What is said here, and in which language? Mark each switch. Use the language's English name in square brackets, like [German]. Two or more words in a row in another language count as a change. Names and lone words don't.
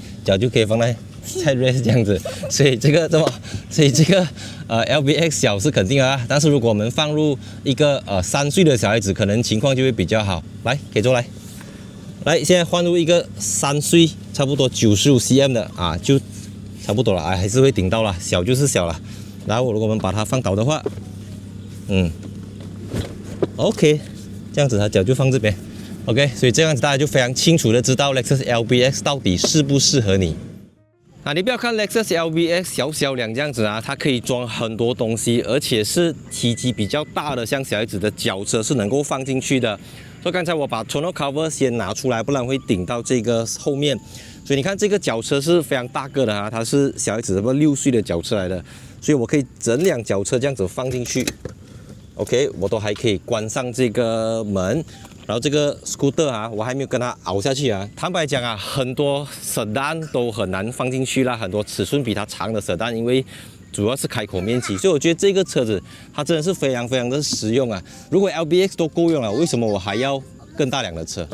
[Chinese] 腳就可以放在rest 這樣子，所以這個LBX 小是肯定啊，但是如果我們放入一個3歲的小孩子，可能情況就會比較好。來，可以坐來，來，現在換入一個3歲，差不多 95cm 的就差不多了還是會頂到了，小就是小了。然後如果我們把它放倒的話，OK， 這樣子它腳就放這邊。OK， 所以這樣子大家就非常清楚的知道 Lexus LBX 到底適不適合你。你不要看 Lexus LBX 小小輛這樣子它可以裝很多東西，而且是體積比較大的，像小孩子的腳車是能夠放進去的。所以剛才我把 [English] tonneau cover [Chinese] 先拿出來，不然會頂到這個後面。所以你看這個腳車是非常大個的它是小孩子差不多6歲的腳車來的，所以我可以整輛腳車這樣子放進去。OK， 我都還可以關上這個門。然後這個 scooter 我還沒有跟它熬下去坦白講很多 sedan 都很難放進去啦，很多尺寸比它長的 sedan， 因為主要是開口面積，所以我覺得這個車子它真的是非常非常的實用如果 LBX 都夠用了，為什麼我還要更大輛的車？